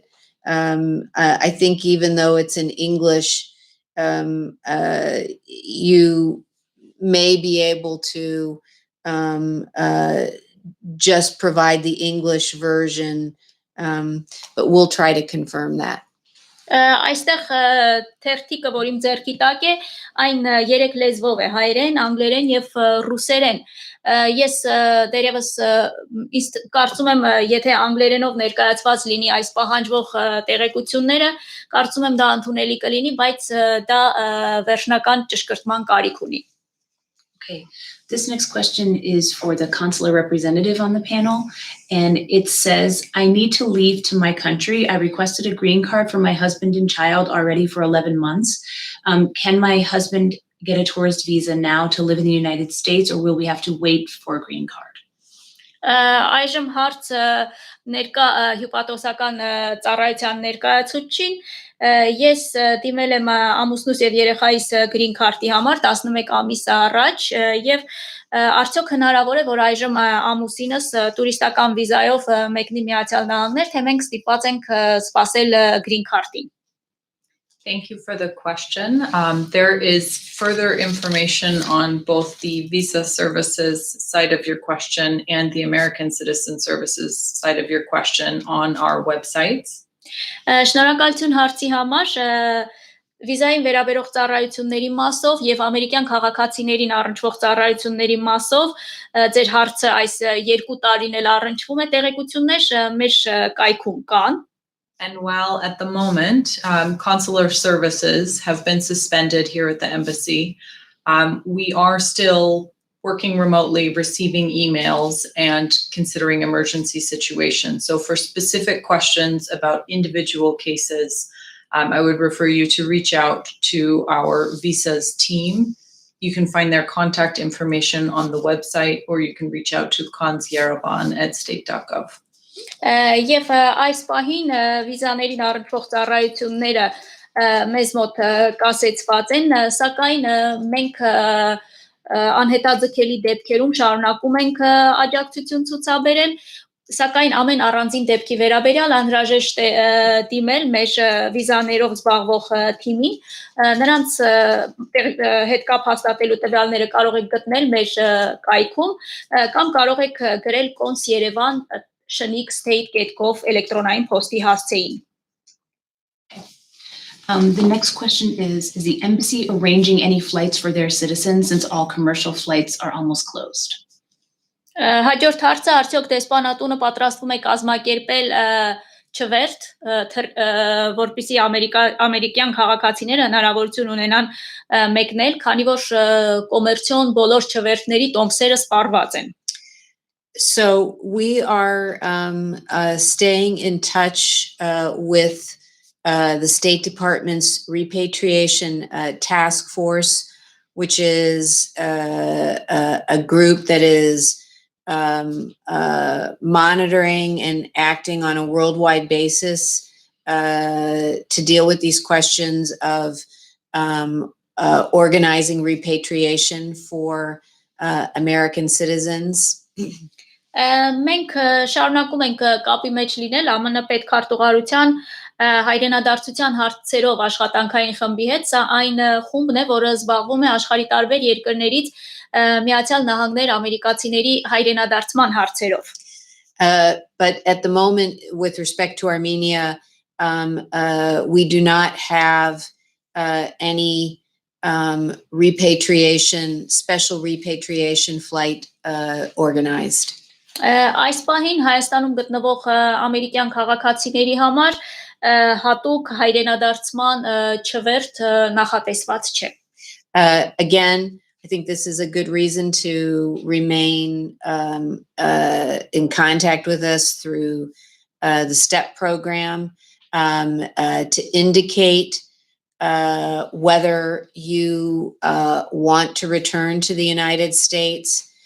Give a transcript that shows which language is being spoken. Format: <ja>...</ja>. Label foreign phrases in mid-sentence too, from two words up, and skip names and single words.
<en>I think even though it's in English, you may be able to just provide the English version, but we'll try to confirm that.</en> <hy>Այստեղ թերթիկը, որ իմ ձեռքի տակ է, այն 3 լեզվով է՝ հայերեն, անգլերեն եւ ռուսերեն։ Ես դերևս կարծում եմ, եթե անգլերենով ներկայացված լինի այս պահանջվող տեղեկությունները, կարծում եմ դա ընդունելի կլինի, բայց դա վերջնական ճշգրտման կարիք ունի։</hy> <en>Okay. This next question is for the consular representative on the panel, and it says, I need to leave to my country. I requested a green card for my husband and child already for 11 months. Can my husband get a tourist visa now to live in the United States, or will we have to wait for a green card?</en> <hy>Այժմ հարցը ներկա հյուպատոսական ծառայության ներկայացուցչին ես դիմել եմ ամուսնուս եւ երեխայիս</hy> <en>green card</en> <hy>համար 11 ամիս առաջ եւ արդյոք հնարավոր է որ այժմ ամուսինս տուրիստական վիզայով մեկնի Միացյալ Նահանգներ թե մենք ստիպված ենք սպասել</hy> <en>green card. Thank you for the question. There is further information on both the visa services side of your question and the American Citizen Services side of your question on our websites.</en> <hy>Շնորհակալություն հարցի համար վիզային վերաբերող ծառայությունների մասով եւ ամերիկյան քաղաքացիներին առնչվող ծառայությունների մասով ձեր հարցը այս 2 տարին էլ առնչվում է տեղեկություններ մեր կայքում կան.</hy> <en>And while at the moment, consular services have been suspended here at the embassy, we are still working remotely, receiving emails and considering emergency situations. So for specific questions about individual cases, I would refer you to reach out to our visas team. You can find their contact information on the website, or you can reach out to Cons Yerevan at state.gov.</en> <hy>Եվ այս պահին վիզաներին առնչվող ծառայությունները մեզ մոտ կասեցված են, սակայն մենք անհետաձգելի դեպքերում շարունակում ենք աջակցություն ցուցաբերել Սակայն ամեն առանձին դեպքի վերաբերյալ անհրաժեշտ է դիմել մեր վիզաներով զբաղվող թիմին, նրանց հետ կապ հաստատելու տվյալները կարող եք գտնել մեր կայքում կամ կարող եք գրել cons.yerevan@state.gov էլեկտրոնային փոստի հասցեին։</hy> <en>The next question is the embassy arranging any flights for their citizens since all commercial flights are almost closed?</en> <hy>Հաջորդ հարցը արդյոք դեսպանատունը պատրաստվում է կազմակերպել չվերթ, որպեսզի ամերիկյան քաղաքացիները հնարավորություն ունենան մեկնել, քանի որ կոմերցիոն բոլոր չվերթների տոմսերը սպառված են։</hy> <en>So we are staying in touch with the State Department's repatriation task force, which is a group that is monitoring and acting on a worldwide basis to deal with these questions of organizing repatriation for American citizens.</en> <hy>Մենք շարունակում ենք կապի մեջ լինել ԱՄՆ պետքարտուղարության հայրենադարձության հարցերով աշխատանքային խմբի հետ, սա այն խումբն է, որը զբաղվում է աշխարհի տարբեր երկրներից Միացյալ Նահանգներ ամերիկացիների հայրենադարձման հարցերով։</hy> <en>But at the moment, with respect to Armenia, we do not have any special repatriation flight organized.</en> <hy>Այս պահին Հայաստանում գտնվող ամերիկյան քաղաքացիների համար հատուկ հայրենադարձման չվերթ նախատեսված չէ։</hy> <en>Again, I think this is a good reason to remain in contact with us through the STEP program to indicate whether you want to return to the United States.</en>